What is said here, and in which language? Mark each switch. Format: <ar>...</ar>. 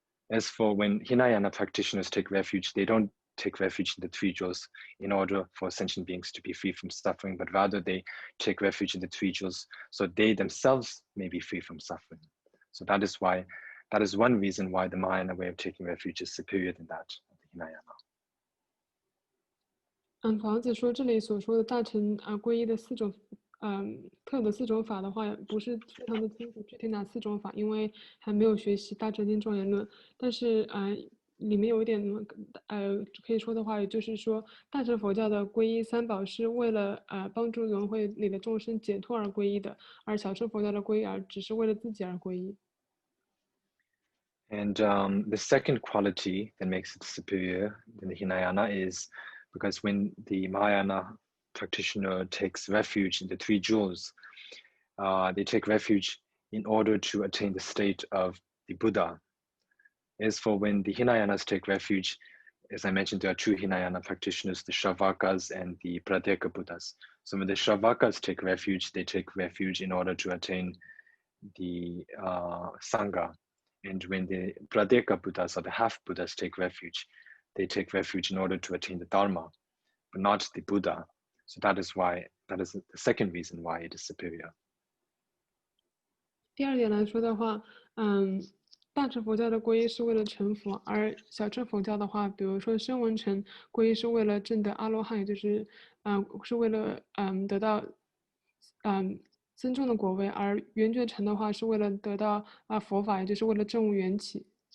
<en>As for when Hinayana practitioners take refuge, they don't take refuge in the 3 jewels in order for sentient beings to be free from suffering, but rather they take refuge in the 3 jewels so they themselves may be free from suffering. So that is one reason why the Mahayana way of taking refuge is superior than that of the Hinayana.</en> <zh>房子说这里所说的大乘皈依的4种特的4种法的话，不是非常的清楚具体哪4种法，因为还没有学习大乘经庄严论。但是里面有一点可以说的话，也就是说，大乘佛教的皈依3宝是为了帮助轮回里的众生解脱而皈依的，而小乘佛教的皈依只是为了自己而皈依。</zh> <en>And the second quality that makes it superior than the Hinayana is because when the Mahayana practitioner takes refuge in the 3 jewels, they take refuge in order to attain the state of the Buddha. As for when the Hinayanas take refuge, as I mentioned, there are 2 Hinayana practitioners, the Shravakas and the Pradeka Buddhas. So when the Shravakas take refuge, they take refuge in order to attain the Sangha. And when the Pradeka Buddhas or the half Buddhas take refuge, they take refuge in order to attain the Dharma, but not the Buddha. So that is the second reason why it is superior.</en> <zh>第2点来说的话，大乘佛教的皈依是为了成佛，而小乘佛教的话，比如说声闻乘皈依是为了证得阿罗汉，也就是是为了得到僧众的果位，而圆觉乘的话是为了得到佛法，也就是为了证悟缘起。</zh>